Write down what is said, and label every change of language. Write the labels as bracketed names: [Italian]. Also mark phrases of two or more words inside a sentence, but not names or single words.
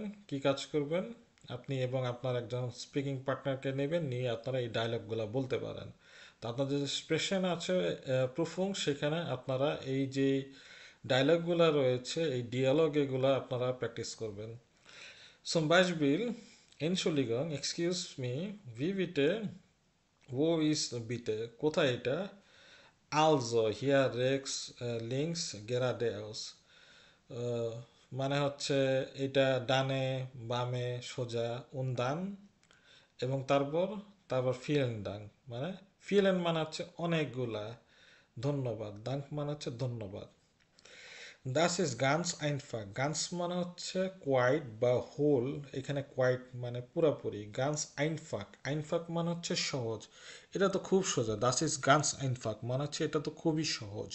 [Bangla] কি কাজ করবেন, আপনি এবং আপনার একজন [English] speaking partnerকে [Bangla] নেবেন, নিয়ে আপনারা এই ডায়লগগুলো বলতে পারেন। তো আপনাদের যে এক্সপ্রেশন আছে প্রুফুং, সেখানে আপনারা এই যে ডায়লগগুলো রয়েছে এই ডিয়ালগ এগুলো আপনারা প্র্যাকটিস করবেন। [German] Zum Beispiel, Entschuldigung, [English] excuse me, [German] wie bitte, wo ist bitte, [Bangla] কোথায় এটা, [German] also hier rechts, links, geradeaus, [Bangla] আহ, মানে হচ্ছে এটা ডানে, বামে, সোজা, উন্দান, এবং তারপর তারপর [German] vielen Dank, [Bangla] মানে ফিলেন মানে হচ্ছে অনেকগুলা, ধন্যবাদ, দাঙ্ক মানে হচ্ছে ধন্যবাদ। [German] das ist ganz einfach, [Bangla] গানস মানে হচ্ছে কোয়াইট বা হোল, এখানে কোয়াইট মানে পুরাপুরি, [German] ganz einfach, [Bangla] আইনফাক মানে হচ্ছে সহজ, এটা তো খুব সোজা, [German] das ist ganz einfach [Bangla] মানে হচ্ছে এটা তো খুবই সহজ।